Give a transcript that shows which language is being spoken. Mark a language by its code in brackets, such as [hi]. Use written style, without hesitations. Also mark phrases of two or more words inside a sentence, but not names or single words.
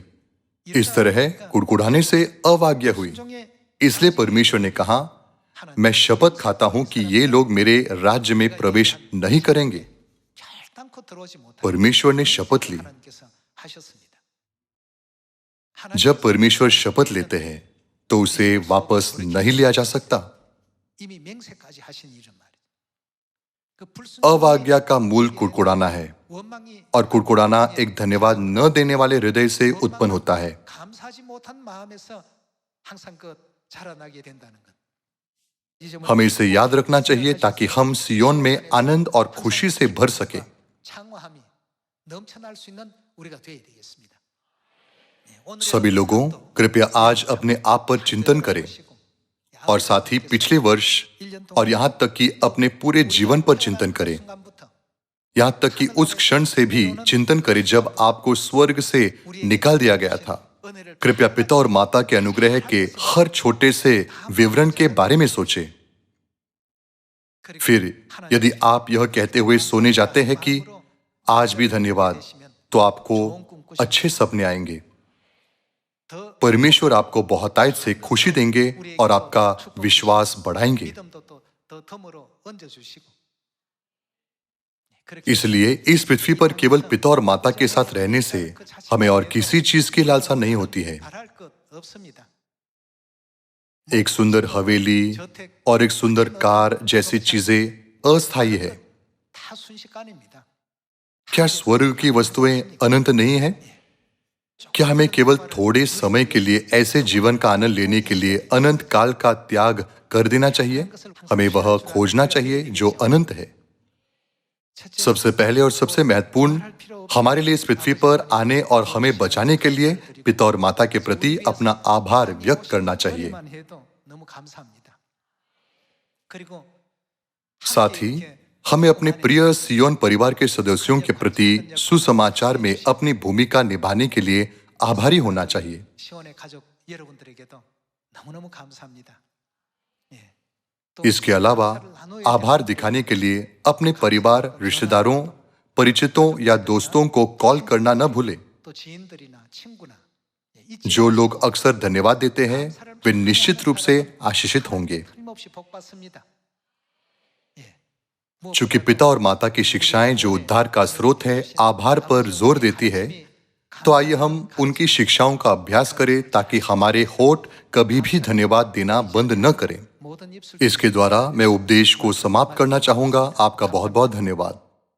[hi] इस तरह कुड़कुड़ाने से अवआज्ञा हुई। इसलिए परमेश्वर ने कहा, मैं शपथ खाता हूं कि ये लोग मेरे राज्य में प्रवेश नहीं करेंगे। [ko] 결단코 들어오지 못하게 [hi] परमेश्वर ने शपथ ली। [ko] 하나님께서 하셨습니다. [hi] जब परमेश्वर शपथ लेते हैं तो उसे वापस नहीं लिया जा सकता। [ko] 이미 맹세까지 하신 일은 말이에요. 그 [hi] अवआज्ञा का मूल कुड़कुड़ाना है [ko] 원망이 [hi] और कुड़कुड़ाना एक धन्यवाद न देने वाले हृदय से उत्पन्न होता है। [ko] 감사하지 못한 마음에서 항상 그 자라나게 된다는 것. 이 점을 [hi] हमें इसे याद रखना चाहिए ताकि हम सियोन में आनंद और खुशी से भर सके। [ko] 창화함이 넘쳐날 수 있는 우리가 되어야 되겠습니다. 네, 오늘의 [hi] सभी लोगों कृपया आज अपने आप पर चिंतन करें और साथ ही पिछले वर्ष और यहाँ तक कि अपने पूरे जीवन पर चिंतन करें। [ko] 순간부터 [hi] यहाँ तक कि उस क्षण से भी चिंतन करें जब आपको स्वर्ग से निकाल दिया गया था। [ko] 은혜를 [hi] कृपया पिता और माता के अनुग्रह के हर छोटे से विवरण के बारे में सोचें। [ko] 그리고 [hi] फिर यदि आप यह कहते हुए सोने जाते हैं कि आज भी धन्यवाद, तो आपको अच्छे सपने आएंगे। [ko] 더 [hi] परमेश्वर आपको बहुतायत से खुशी देंगे और आपका विश्वास बढ़ाएंगे। [ko] 믿음도 또 더 덤으로 얹어 주시고. [hi] इसलिए इस पृथ्वी पर केवल पिता और माता के साथ रहने से हमें और किसी चीज की लालसा नहीं होती है। [ko] 바랄 것 없습니다. [hi] एक सुंदर हवेली और एक सुंदर कार जैसी चीजें अस्थायी है। [ko] 다 순식간입니다. [hi] क्या स्वर्ग की वस्तुएं अनंत नहीं है? क्या हमें केवल थोड़े समय के लिए ऐसे जीवन का आनंद लेने के लिए अनंत काल का त्याग कर देना चाहिए? हमें वह खोजना चाहिए जो अनंत है। सबसे पहले और सबसे महत्वपूर्ण, हमारे लिए इस पृथ्वी पर आने और हमें बचाने के लिए पिता और माता के प्रति अपना आभार व्यक्त करना चाहिए। [ko] 만 해도 너무 감사합니다. 그리고 [hi] साथ ही हमें अपने प्रिय सियोन परिवार के सदस्यों के प्रति सुसमाचार में अपनी भूमिका निभाने के लिए आभारी होना चाहिए। [ko] 시온의 가족 여러분들에게도 너무너무 감사합니다. 예. 또 [hi] इसके अलावा आभार दिखाने के लिए अपने परिवार, रिश्तेदारों, परिचितों या दोस्तों को कॉल करना न भूलें। [ko] 또 지인들이나 친구나 예, 잊지 [hi] जो लोग अक्सर धन्यवाद देते हैं वे निश्चित रूप से आशीषित होंगे। [ko] 틀림없이 복 받습니다. 예. [hi] चूंकि पिता और माता की शिक्षाएं जो उद्धार का स्रोत है आभार पर जोर देती है, तो आइए हम उनकी शिक्षाओं का अभ्यास करें ताकि हमारे होठ कभी भी धन्यवाद देना बंद न करें। [ko] 모든 입술 [hi] इसके द्वारा मैं उपदेश को समाप्त करना चाहूंगा। आपका बहुत बहुत धन्यवाद।